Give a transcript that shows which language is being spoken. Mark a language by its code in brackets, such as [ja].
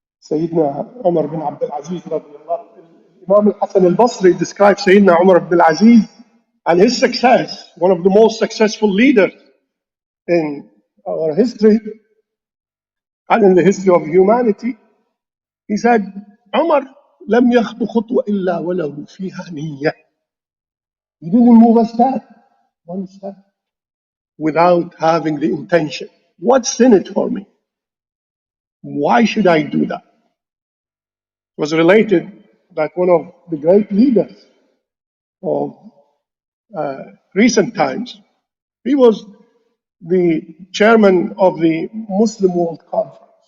[en] Sayyidina Umar bin Abdul Aziz radiallahu Imam al-Hasan al-Basri describes Sayyidina Umar bin Aziz and his success, one of the most successful leaders in our history and in the history of humanity. He said, Umar [ar] لم يخطو خطوة إلا وله فيها نية. [en] He didn't move a step, one step, without having the intention. What's in it for me? Why should I do that? It was related that one of the great leaders of recent times, he was the chairman of the Muslim World Conference.